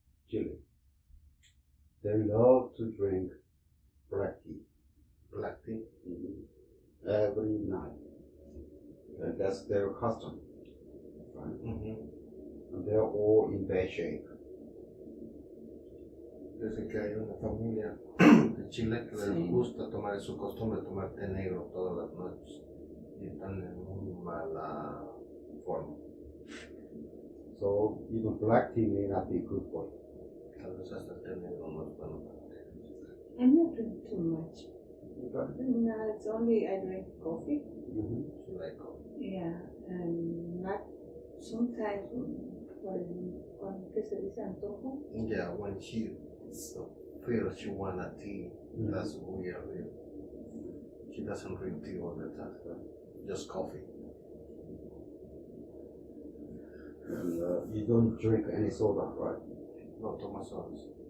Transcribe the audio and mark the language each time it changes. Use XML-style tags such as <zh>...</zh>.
<en>They love to drink black tea. Black tea. Every night. And that's their custom. Right? And they're all in bad shape.</en> <es>Desde que hay una familia de Chile que les gusta tomar, es su costumbre tomar té negro todas las noches y están en muy mala forma.</es> <en>So even black tea may not be good for you.</en> <es>Tal vez hasta el té negro no es bueno para ti.</es> <en>I'm not doing too much. that? No, it's only I drink coffee. Mm-hmm. She like coffee. Yeah, and not sometimes</en> <es>cuando que se dice antojo.</es> <en>Yeah, when she feels she want a tea, that's weird. She doesn't drink tea all the time, just coffee. And you don't drink any soda, right?</en> <es>No toma sodas.</es>